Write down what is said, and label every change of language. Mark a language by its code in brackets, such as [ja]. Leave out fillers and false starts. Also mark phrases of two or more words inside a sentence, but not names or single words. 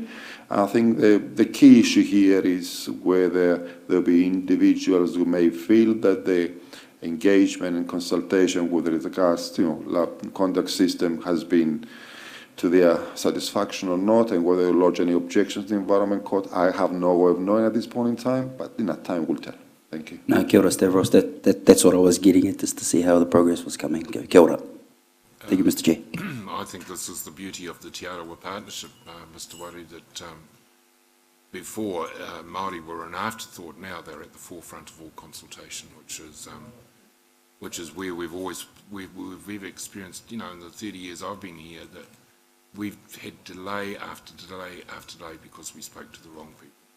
[en] I think the key issue here is whether there'll be individuals who may feel that the engagement and consultation with regards to conduct system has been to their satisfaction or not, and whether they'll lodge any objections to the Environment Court. I have no way of knowing at this point in time, but time will tell. Thank you. No, [mi] kia ora, Stavros. [en] That's what I was getting at, just to see how the progress was coming. [mi] Kia ora. [en] Thank you, Mr. Chair. I think this is the beauty of the Te Arawa partnership, Mr. Wari, that before Māori were an afterthought, now they're at the forefront of all consultation, which is where we've experienced, in the 30 years I've been here, that we've had delay after delay after delay because we spoke to the wrong people.